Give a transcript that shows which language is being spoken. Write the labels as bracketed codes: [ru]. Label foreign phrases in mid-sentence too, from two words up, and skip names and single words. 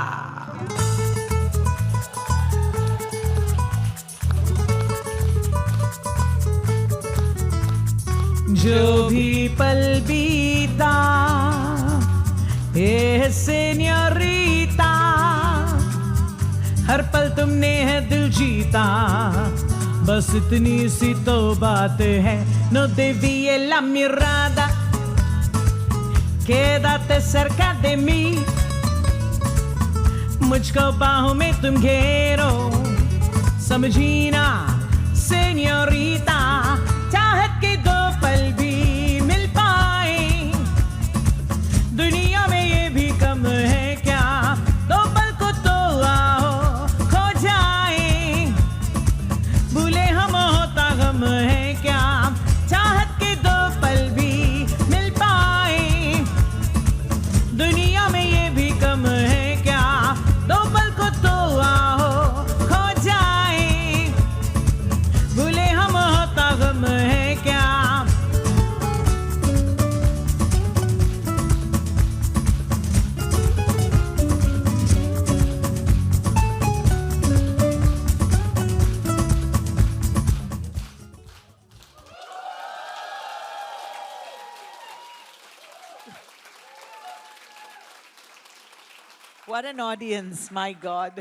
[hi] जो भी पल बीता ए señorita, हर पल तुमने है दिल जीता, बस इतनी सी तो बात है. [es] No desvíe la mirada, quédate cerca de mí, [hi] मुझको बाहों में तुम घेरो, समझी ना señorita. चाहत के दो पल भी मिल पाए, दुनिया में ये भी कम है क्या? दो पल को तो आओ खो जाए, भूले हम होता गम है क्या? चाहत के दो पल भी मिल पाए, दुनिया में ये भी कम है क्या? दो पल को तो आओ खो जाए, भूले हम होता गम है क्या? [en] What an audience, my God.